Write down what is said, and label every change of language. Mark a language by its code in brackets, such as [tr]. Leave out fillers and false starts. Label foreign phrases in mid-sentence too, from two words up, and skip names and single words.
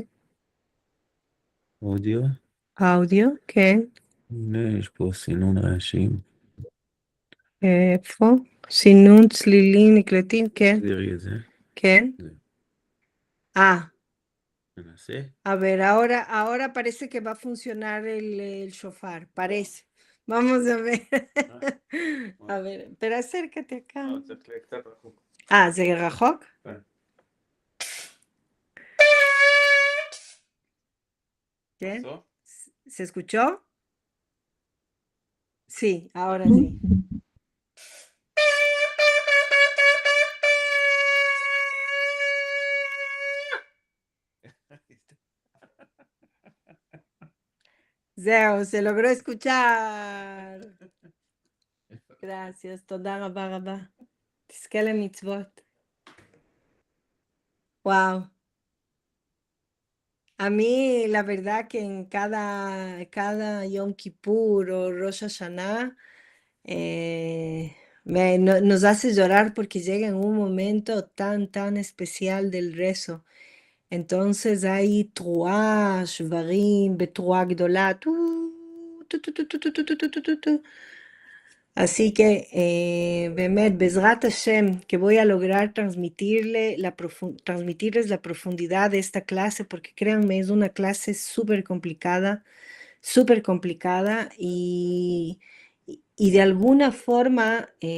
[he] אודיו. אודיו, כן. הנה, יש פה סינון רעשים. איפה? סינון צלילים נקלטים, כן. תראי את זה. כן. זה. ננסה. [es] A ver, ahora parece que va a funcionar el shofar, parece. Vamos a ver. A ver, pero acércate acá. [he] צריך קצת רחוק. ¿זה רחוק? כן. [es] ¿Qué? ¿Pasó? ¿Se escuchó? Sí, ahora sí. Zeo, se logró escuchar. Gracias, [he] תודה רבה רבה. תזכה למצוות. Wow. [es] A mí, la verdad que en cada Yom Kippur o Rosh Hashanah nos hace llorar porque llega en un momento tan especial del rezo. Entonces hay [he] תרועה, שברים בתרועה גדולה. [es] Así que, [he] באמת בעזרת השם, [es] que voy a lograr transmitirles la profundidad de esta clase, porque créanme, es una clase súper complicada y de alguna forma